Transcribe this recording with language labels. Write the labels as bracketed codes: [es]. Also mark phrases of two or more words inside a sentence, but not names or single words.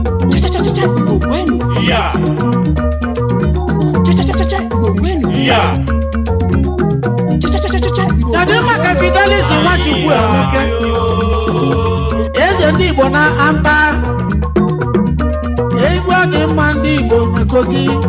[ig] Cha, cha, cha, cha, cha, Igbo kwenu. Yeah. Che, che, che, che, che, Igbo kwenu. Ya. Che, che, che, che, che, che, Igbo Kedu kwenu. maka Fidelis Nwachukwu Emeke? Eze ndị Igbo na Amba. Egwu ọ dị mma ndị Igbo na Kogi.